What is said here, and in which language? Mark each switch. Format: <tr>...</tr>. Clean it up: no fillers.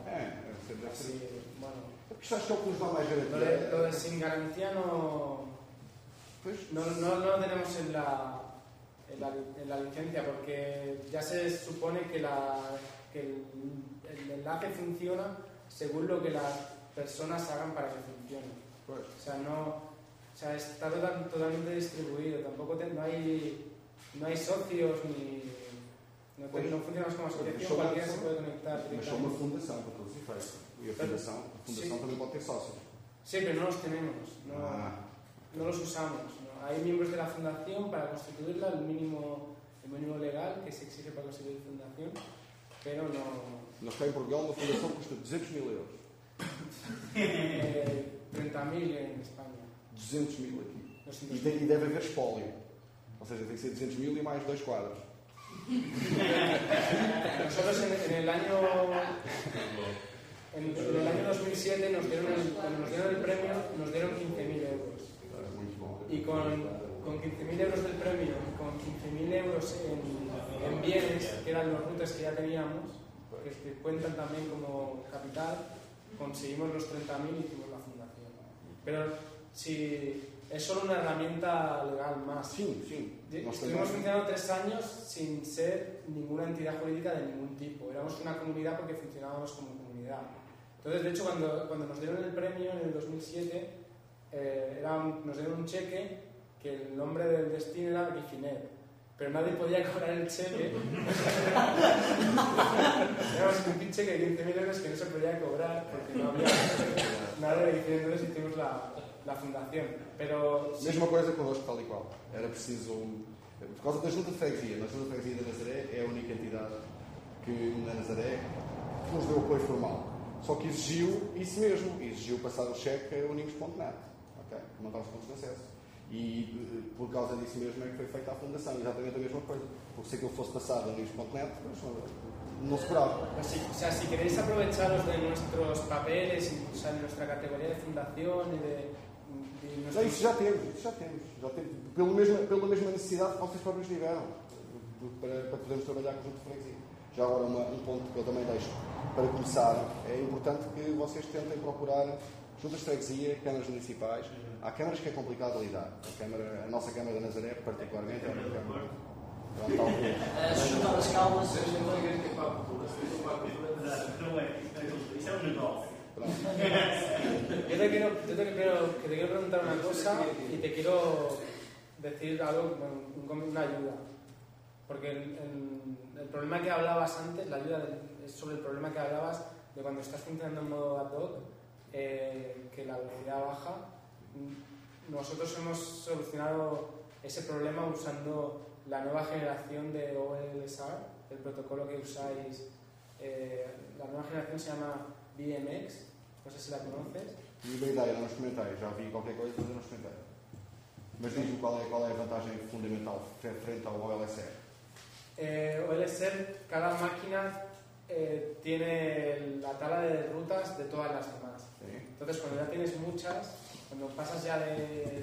<pt>É porque acho que é o que nos dá mais garantia.</pt> <es>Pero sin garantía no. Pues. No tenemos en la licencia, porque ya se supone que el enlace funciona según lo que las personas hagan para que funcione. Pues. O sea, no. O sea, está totalmente distribuido. Tampoco no hay socios ni.</es> <pt>Não funcionamos como associação, qualquer se pode conectar. Mas sou uma fundação, para todos os efeitos. E a fundação também pode ter sócios. Sim, mas não os temos. Não os usamos. Há membros da fundação para constituí-la, o mínimo legal que se exige para constituir a fundação, mas não. Nós temos em Portugal uma fundação que custa 200 mil euros. 30 mil em Espanha. 200 mil aqui. E deve haver espólio. Ou seja, tem que ser 200 mil e mais 2 quadros.</pt> <es>Nosotros en el año 2007 nos dieron el premio 15.000 euros. Y con 15.000 euros del premio, con 15.000 euros en bienes, que eran los routers que ya teníamos, que cuentan también como capital, conseguimos los 30.000 y hicimos la fundación. Pero si es solo una herramienta legal más. Sí, sí. Estuvimos funcionando 3 años sin ser ninguna entidad jurídica de ningún tipo. Éramos una comunidad porque funcionábamos como comunidad. Entonces, de hecho, cuando nos dieron el premio en el 2007, nos dieron un cheque que el nombre del destino era Briginet. Pero nadie podía cobrar el cheque. Éramos un pinche que 15.000 euros que no se podía cobrar porque no había nada de Briginet. Entonces hicimos la fundación. Pero,</es> <pt>mesma coisa connosco, tal e qual. Era preciso por causa da Junta de Freguesia. A Junta de Freguesia da Nazaré é a única entidade que na Nazaré nos deu apoio formal. Só que exigiu isso mesmo. Exigiu passar o cheque a unicos.net. Okay? Mandar os pontos de acesso. E por causa disso mesmo é que foi feita a fundação. Exatamente a mesma coisa. Porque se aquilo fosse passado a unicos.net, mas não se curava. Se queréis aproveitar os de nossos papéis, de nossa categoria de fundação e de. Não, isso já temos, isso já temos. Já temos pela mesma necessidade que vocês próprios tiveram, para podermos trabalhar com o Junto de Freguesia. Já agora, um ponto que eu também deixo para começar, é importante que vocês tentem procurar juntas de freguesia, câmaras municipais. Há câmaras que é complicado lidar. A nossa Câmara da Nazaré, particularmente, é uma câmara.</pt> <es>Yo te quiero preguntar una cosa y te quiero decir algo, una ayuda. Porque el problema que hablabas antes, la ayuda es sobre el problema que hablabas de cuando estás funcionando en modo ad hoc, que la velocidad baja. Nosotros hemos solucionado ese problema usando la nueva generación de OLSR, el protocolo que usáis. La nueva generación se llama BMX, no sé si la conoces.</es> <pt>Tenho uma ideia, não experimentei, já vi qualquer coisa, mas não experimentei. Mas diz-me qual é a vantagem fundamental frente ao OLSR.</pt> <es>OLSR, cada máquina tiene la tabla de rutas de todas las demás. Sí. Entonces, cuando ya tienes muchas, cuando pasas ya de</es>